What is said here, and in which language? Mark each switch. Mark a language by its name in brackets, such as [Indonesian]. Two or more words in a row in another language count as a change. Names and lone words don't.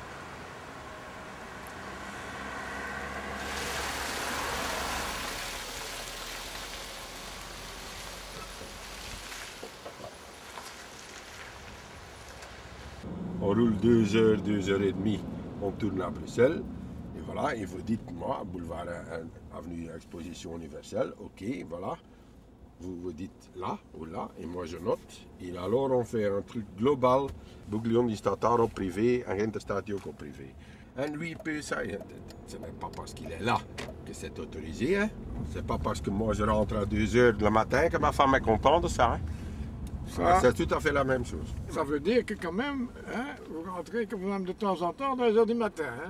[French] On roule 2 heures, 2 heures et demie, on tourne à Bruxelles. Et voilà, et vous dites, moi, boulevard avenue Exposition Universelle, ok, voilà. Vous dites là ou là, et moi je note. Et alors on fait un truc global. [Dutch] Bouglione die staat daar op privé, en Ginter staat hij ook op privé. [French] En lui peut ça, c'est même pas parce qu'il est là que c'est autorisé. Hein. C'est pas parce que moi je rentre à 2 heures le matin que ma femme est contente de ça. Hein. C'est tout à fait la même chose. Ça veut dire que quand même, hein, vous rentrez quand même de temps en temps à 2 heures du matin. Hein?